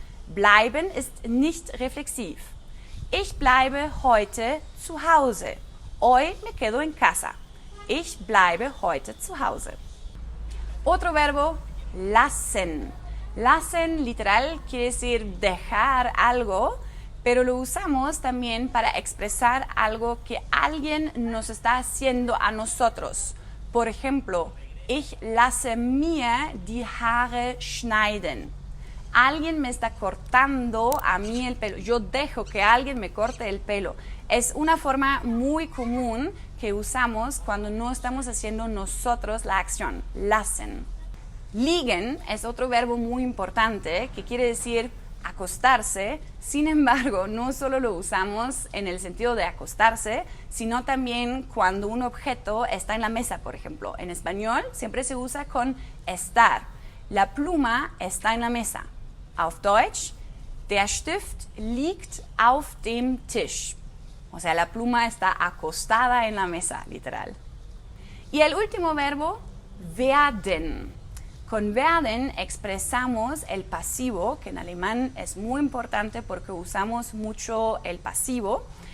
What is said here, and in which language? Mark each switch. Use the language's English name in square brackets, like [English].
[German] Bleiben ist nicht reflexiv. Ich bleibe heute zu Hause. [Spanish] Hoy me quedo en casa. [German] Ich bleibe heute zu Hause. [Spanish] Otro verbo, lassen. Lassen literal quiere decir dejar algo, pero lo usamos también para expresar algo que alguien nos está haciendo a nosotros. Por ejemplo, [German] ich lasse mir die Haare schneiden. [Spanish] Alguien me está cortando a mí el pelo. Yo dejo que alguien me corte el pelo. Es una forma muy común que usamos cuando no estamos haciendo nosotros la acción. Lassen. Liegen es otro verbo muy importante que quiere decir acostarse. Sin embargo, no solo lo usamos en el sentido de acostarse, sino también cuando un objeto está en la mesa, por ejemplo. En español siempre se usa con estar. La pluma está en la mesa. [German] Auf Deutsch, der Stift liegt auf dem Tisch. [Spanish] O sea, la pluma está acostada en la mesa, literal. Y el último verbo, werden. Con werden expresamos el pasivo, que en alemán es muy importante porque usamos mucho el pasivo.